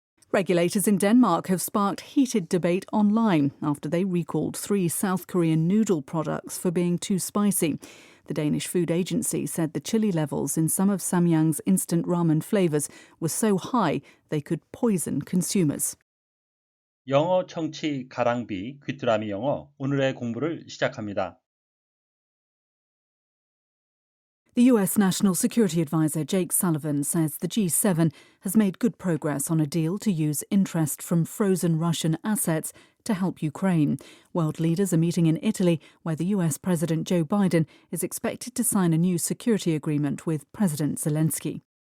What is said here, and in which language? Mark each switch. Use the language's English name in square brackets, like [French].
[English] Regulators in Denmark have sparked heated debate online after they recalled 3 South Korean noodle products for being too spicy. The Danish Food Agency said the chili levels in some of Samyang's instant ramen flavours were so high they could poison consumers. [Korean] 영어 청취 가랑비 귀뚜라미 영어 오늘의 공부를 시작합니다. [English] The US National Security Advisor Jake Sullivan says the G7 has made good progress on a deal to use interest from frozen Russian assets to help Ukraine. World leaders are meeting in Italy, where the US President Joe Biden is expected to sign a new security agreement with President Zelensky.